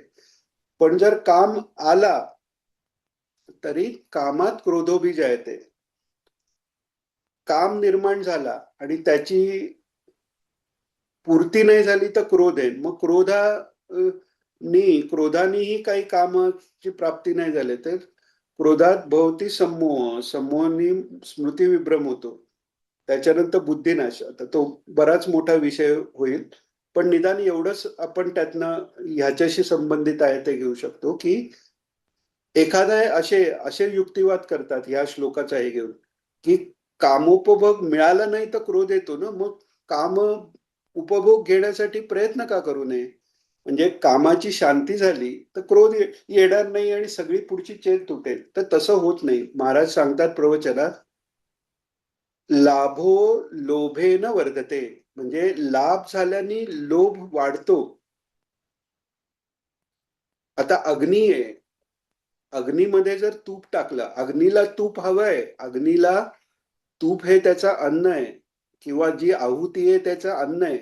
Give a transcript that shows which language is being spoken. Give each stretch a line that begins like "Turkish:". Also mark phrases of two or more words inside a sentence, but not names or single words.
Marathi: पण जर काम आला तरी
Sanskrit: कामात क्रोधोभिजायते,
Marathi: काम निर्माण झाला आणि त्याची पूर्ती नाही झाली तर क्रोध आहे. मग क्रोधानेही काही कामाची प्राप्ती नाही झाली तर
Sanskrit: क्रोधात भवती सम्मोह,
Marathi: सम्मोहाने स्मृती विभ्रम होतो, त्याच्यानंतर बुद्धिनाश. आता तो बराच मोठा विषय होईल, पण निदान एवढंच आपण त्यातनं ह्याच्याशी संबंधित आहे ते घेऊ शकतो की एखादा असे असे युक्तिवाद करतात ह्या श्लोकाचा हे घेऊन की कामोपभोग मिळाला नाही तर क्रोध येतो ना, मग काम उपभोग घेण्यासाठी प्रयत्न का करू नये? म्हणजे कामाची शांती झाली तर क्रोध येणार नाही आणि सगळी पुढची चेन तुटेल. तर तसं होत नाही. महाराज सांगतात प्रवचनात,
Sanskrit: लाभो लोभेन वर्धते,
Marathi: म्हणजे लाभ झाल्याने लोभ वाढतो. आता अग्नी आहे, अग्नीमध्ये जर तूप टाकलं, अग्नीला तूप हवंय, अग्नीला तूप हे त्याचं अन्न आहे, किंवा जी आहुती आहे त्याचं अन्न आहे.